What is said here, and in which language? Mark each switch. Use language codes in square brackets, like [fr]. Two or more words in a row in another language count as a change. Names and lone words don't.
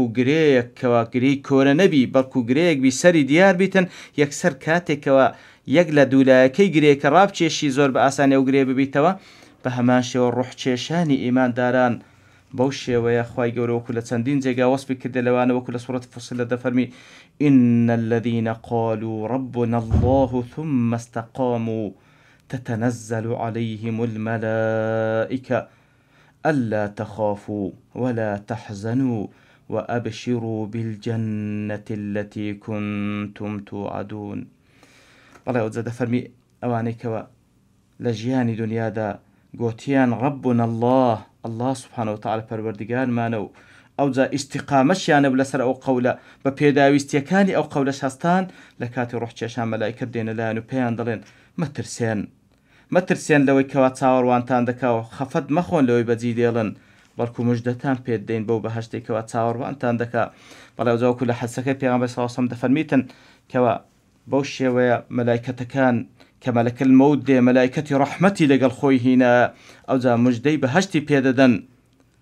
[ckb] گرەیەکەوە گرەی کۆرە نەبی بەڵکو گرەیەک بی سەری دیار بیتن یەکسەر کاتێکەوە یەک لە دوولایەکەی گرەیەکە ڕابچێشی زۆر بە ئاسانی ئەو گرێ ببیتەوە بە هەمان شێوە ڕوحکێشانی ئیمانداران بەو شێوەیە خوای گەورە وەکو لە چەندین جێگا وەسفی کردە لەوانە وەکو لە سوورەت [ar] فوسیلە دەفەرمی إن الذين قالوا ربنا الله ثم استقاموا تتنزل عليهم الملائكة ألا تخافوا ولا تحزنوا وأبشروا بالجنة التي كنتم توعدون [ckb] بەڵێ ئەوجا دەفەرمی ئەوانەیەکەوە لە ژیانی دنیادا گوتیان [ar] ربنا الله سبحانه وتعالى [ckb] پەروەردگارمانە و ئەوجا ئیستیقامەشیانە لەسەر ئەو قەولە بە پێداویستیەکانی ئەو قەولەش هەستان لە کاتی ڕوحکێشان مەلایکەت دێنە لایەن و پێیان دەڵێن مەترسێن لەوەی کەوا چاوەڕوانتان دەکاوە خەفەت مەخۆن لەوەی بەجی دێڵن بەڵکو مژدەتان پێت دەین بەو بەهەشتێکەوە چاوەڕوانتان دەکا بەڵێ ئەوجا وەکو لە حەدیسەکەی پێغەمبەر [ar] صلی الله علیه وسلم [ckb] دەفەرمیتن کەوا بەو شێوەیە مەلایکەتەکان کە [ar] مەلەک المەوت [ckb] دێ مەلایکەتی ڕەحمەتی لەگەڵ خۆی هینە ئەوجا مژدەی بەهەشتی پێدەدەن